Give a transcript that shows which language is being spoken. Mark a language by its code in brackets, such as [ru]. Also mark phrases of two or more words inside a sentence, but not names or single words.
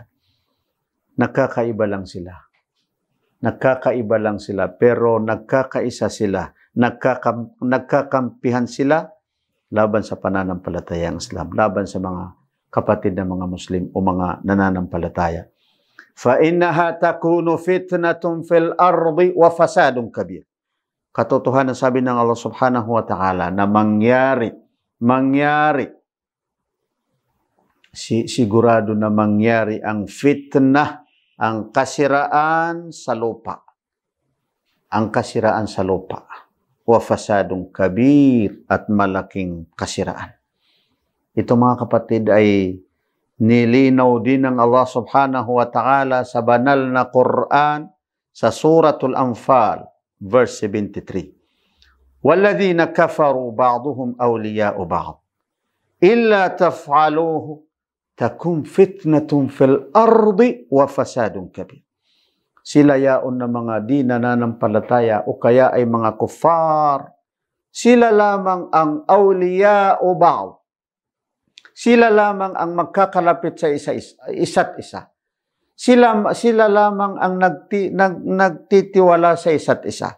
[tl] Nagkakaiba lang sila. Nagkakaiba lang sila, pero nagkakaisa sila. Nagkakampihan sila laban sa pananampalatayang Islam, laban sa mga kapatid na mga Muslim o mga nananampalataya. [ar] فَإِنَّهَا تَكُونُ فِتْنَةٌ فِي الْأَرْضِ وَفَسَادٌ كَبِيرٌ. [tl] Katotohanan sabi ng Allah [ar] سبحانه وتعالى [tl] na mangyari, sigurado na mangyari ang fitnah, ang kasiraan sa lupa. Ang kasiraan sa lupa. [ar] وَفَسَادٌ كَبِيرٌ [tl] at malaking kasiraan. Ito mga kapatid ay nilinaw din ng Allah [ar] سبحانه وتعالى [tl] sa banal na Quran sa Suratul Anfal, verse 73. [ar] وَالَّذِينَ كَفَرُوا بَعْضُهُمْ أَوْلِيَاءُ بَعْضٍ إِلَّا تَفْعَلُوهُ تَكُنْ فِتْنَةٌ فِي الْأَرْضِ وَفَسَادٌ كَبِيرٌ. [tl] Sila yaon na mga di nananampalataya o kaya ay mga kuffar, sila lamang ang awliya o ba'd. Sila lamang ang magkakalapit sa isa't isa. Sila lamang ang nagtitiwala sa isa't isa.